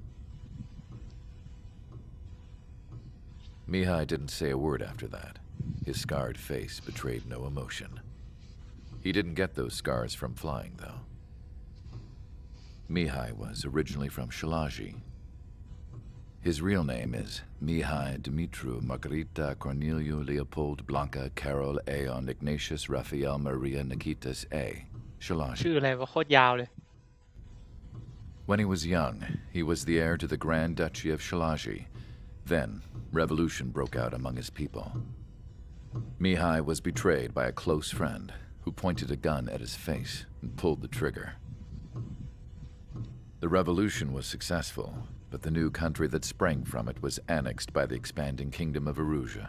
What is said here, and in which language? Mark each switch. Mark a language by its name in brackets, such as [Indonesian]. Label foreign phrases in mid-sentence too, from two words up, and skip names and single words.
[English] Mihai didn't say a word after that. His scarred face betrayed no emotion. He didn't get those scars from flying, though. Mihai was originally from Shalaji. His real name is Mihai Dumitru Margarita Corneliu Leopold Blanca Carol Aeon Ignatius Raphael Maria Nikitas A. Shalaji. [Thai] ชื่ออะไรวะโคตรยาวเลย [English] When he was young, he was the heir to the Grand Duchy of Shalaji. Then, revolution broke out among his people. Mihai was betrayed by a close friend who pointed a gun at his face and pulled the trigger. The revolution was successful, but the new country that sprang from it was annexed by the expanding Kingdom of Erusia.